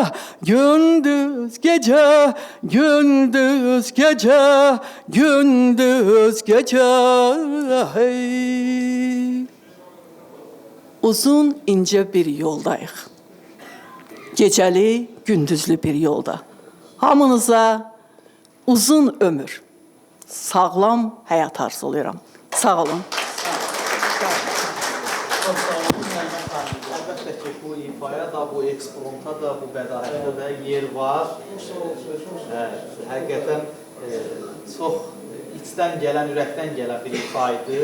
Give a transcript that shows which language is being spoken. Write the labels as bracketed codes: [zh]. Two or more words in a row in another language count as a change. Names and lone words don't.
[tr] Gündüz gece, gündüz gece, gündüz gece. Hey. Uzun ince bir yoldayıq. [az] Gecəli, gündüzlü bir yolda. Hamınıza uzun ömür, sağlam həyat arzulayıram. Sağ olun. [tr] Çok sağ olun. [az] əlbəttə ki, bu ifaya da, bu eksponta da, bu bədahətdə də yer var. Həqiqətən çox içdən gələn, ürəkdən gələn bir ifa idi.